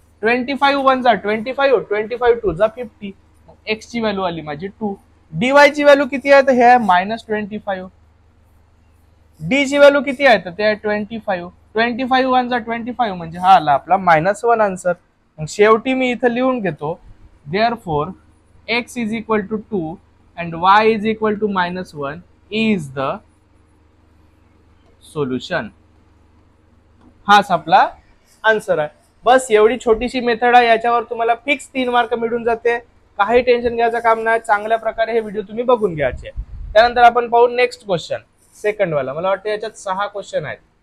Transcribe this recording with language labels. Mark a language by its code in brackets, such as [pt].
[mr] 25 1 जा 25, 25 2 जा 50. एक्स ची व्हॅल्यू आली माझी 2. डीवाय ची व्हॅल्यू किती आहे, तर हे आहे -25. डी ची व्हॅल्यू किती आहे, तर ते आहे 25. 25 1 जा 25 म्हणजे हा आला आपला -1 आन्सर. मग शेवटी मी इथं लिहून घेतो, [en] Therefore x is equal to 2 and y is equal to -1 is the solution. [mr] हाच आपला आन्सर आहे. बस एवढी छोटीशी मेथड आहे, याच्यावर तुम्हाला फिक्स 3 मार्क मिळून जाते. काही टेन्शन घ्यायचं काम नाही. चांगल्या प्रकारे हे व्हिडिओ तुम्ही बघून घ्यायचे. त्यानंतर आपण पाहू नेक्स्ट क्वेश्चन, सेकंड वाला. मला वाटतं याच्यात 6 क्वेश्चन आहेत.